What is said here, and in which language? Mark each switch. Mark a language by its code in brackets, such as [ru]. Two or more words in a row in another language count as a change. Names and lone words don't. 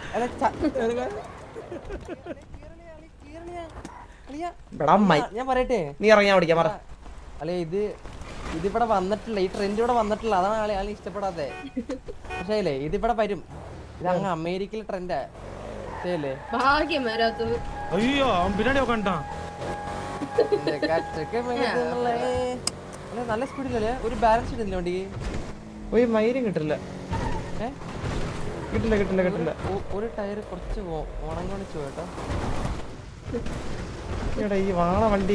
[ml] ഞാൻ പറയട്ടെ, നീ ഇറങ്ങിയാ ഓടിക്കാൻ പറ. അല്ലെ ഇതിവിടെ വന്നിട്ടില്ല, ഈ ട്രെൻഡ് ഇവിടെ വന്നിട്ടില്ല, അതാണ് ആളെ ഇഷ്ടപ്പെടാതെ. പക്ഷേ ഇതിവിടെ വരും, ഇത് അങ്ങ് അമേരിക്കയിലെ ട്രെൻഡാ. ശരിയല്ലേ? ഭാഗ്യം വരാത്തത്. [ta] ஐயோ அவன் பின்னாடி உட்காந்துட்டான். [ml] നല്ല സ്പീഡിലല്ലേ? ഒരു ബാലൻസ് കിട്ടില്ല വണ്ടിക്ക്. ഒരു മൈരും കിട്ടില്ല. കിട്ടില്ല കിട്ടില്ല കിട്ടില്ല. ഒരു ടയർ കുറച്ച് ഉണങ്ങണിച്ചു കേട്ടോ. ഈ വാണ വണ്ടി